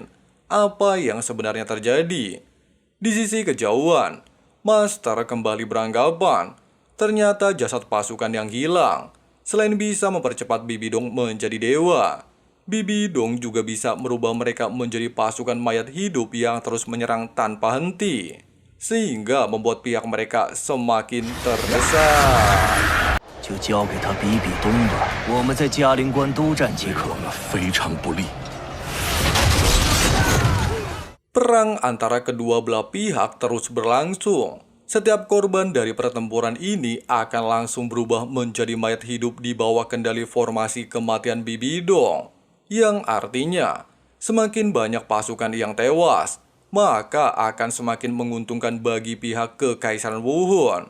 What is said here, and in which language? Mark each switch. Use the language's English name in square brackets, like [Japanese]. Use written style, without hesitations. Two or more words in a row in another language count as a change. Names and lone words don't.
[Indonesian] Apa yang sebenarnya terjadi? Di sisi kejauhan, Master kembali beranggapan ternyata jasad pasukan yang hilang, selain bisa mempercepat Bibi Dong menjadi dewa, Bibi Dong juga bisa merubah mereka menjadi pasukan mayat hidup yang terus menyerang tanpa henti, sehingga membuat pihak mereka semakin terdesak. [Chinese] 就交给他比比东吧，我们在嘉陵关督战即可。非常不利。 [Indonesian] Perang antara kedua belah pihak terus berlangsung. Setiap korban dari pertempuran ini akan langsung berubah menjadi mayat hidup di bawah kendali formasi kematian Bibi Dong. Yang artinya, semakin banyak pasukan yang tewas, maka akan semakin menguntungkan bagi pihak Kekaisaran Wuhun.